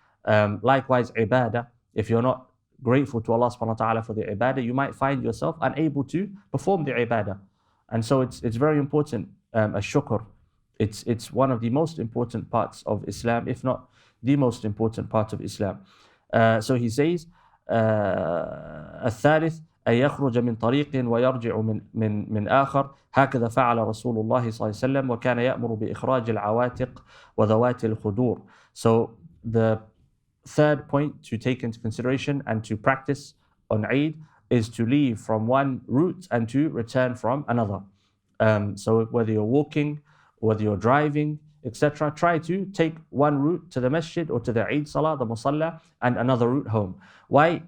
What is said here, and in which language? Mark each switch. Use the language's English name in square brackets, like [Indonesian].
[English] Likewise, ibadah, if you're not grateful to Allah subhanahu wa ta'ala for the ibadah, you might find yourself unable to perform the ibadah. And so it's very important, shukr. It's one of the most important parts of Islam, if not the most important part of Islam. So he says, [Arabic] الثالث أن يخرج من طريق ويرجع من آخر هكذا فعل رسول الله صلى الله عليه وسلم وكان يأمر بإخراج العواتق وذوات الخدور. [English] So the third point to take into consideration and to practice on Eid is to leave from one route and to return from another. So whether you're walking whether you're driving, etc., try to take one route to the masjid or to the Eid Salah, the Musalla, and another route home. Why?